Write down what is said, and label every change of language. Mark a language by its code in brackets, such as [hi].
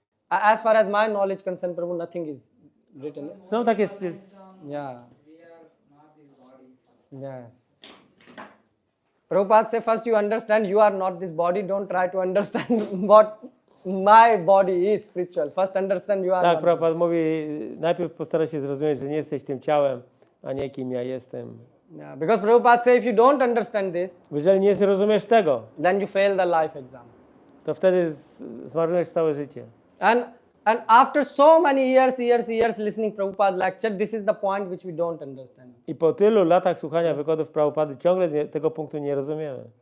[en] As far as my knowledge concerned, Prabhu, nothing is written. [pl] Są takie [en] Yeah. Yes. Prabhupada said, first you understand you are not this body. Don't try to understand what my body is spiritual. First understand you are [pl] Tak, [en] not. [pl] Prabhupada mówi, najpierw postaraj się zrozumieć, że nie jesteś tym ciałem, a nie kim ja jestem. [en] Yeah, because Prabhupada said, if you don't understand this, [pl] Jeżeli nie zrozumiesz tego, [en] then you fail the life exam. [pl] to wtedy zmarnujesz całe życie. [en] And after so many years listening Prabhupada lecture, this is the point which we don't understand. [pl] I po tylu latach słuchania wykładów Prabhupady ciągle tego punktu nie rozumiemy.